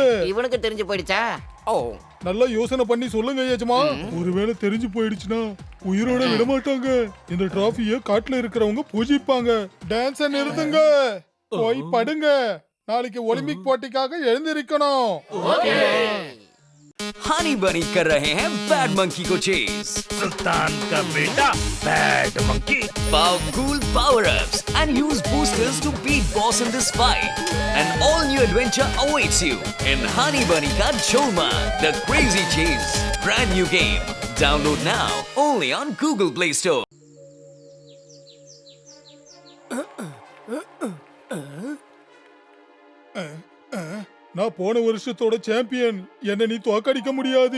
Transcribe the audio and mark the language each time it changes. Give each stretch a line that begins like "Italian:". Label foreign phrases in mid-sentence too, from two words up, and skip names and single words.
Tamil: இவனுக்கு தெரிஞ்சு போயிடுச்சா? ஓ, நல்லா யோசனை பண்ணி சொல்லுங்க ஏஜமா. ஒருவேளை தெரிஞ்சு போயிடுச்சுன்னா உயிரோட விட மாட்டாங்க. இந்த டிராஃபிய காட்டுல இருக்கிறவங்க பூஜிப்பாங்க. டான்ஸ நிறுத்துங்க, போய் படுங்க. நாளைக்கு ஒலிம்பிக் போட்டிக்காக எழுந்திருக்கணும்.
Hindi: हनी बनी कर रहे हैं बैड मंकी को चेज। सुल्तान का बेटा बैड मंकी।
English: Powerful power-ups and use boosters to beat boss in this fight. An all-new adventure awaits you in Honey Bunny Ka Cholma, The Crazy Chase. Brand new game. Download now only on Google Play Store.
Tamil: நான் போன வருஷத்தோட சாம்பியன். என்ன நீ தோக்கடிக்க முடியாது.